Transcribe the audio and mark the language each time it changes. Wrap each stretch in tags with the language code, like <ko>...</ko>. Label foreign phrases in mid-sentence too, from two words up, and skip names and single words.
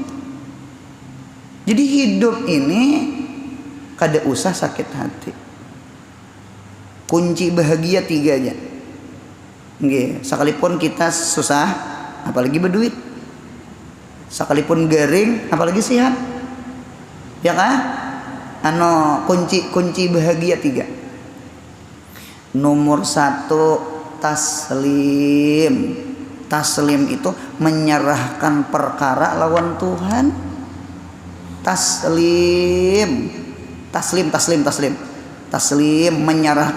<bjn>Jadi hidup ini kada usah sakit hati.</bjn> <id>Kunci bahagia 3 aja. Nggih, sekalipun kita susah, apalagi berduit. Sekalipun garing, apalagi sehat. Ya kan? Kunci bahagia 3. Nomor 1, taslim. Taslim itu menyerahkan perkara lawan Tuhan. Taslim, menyerahkan.</id>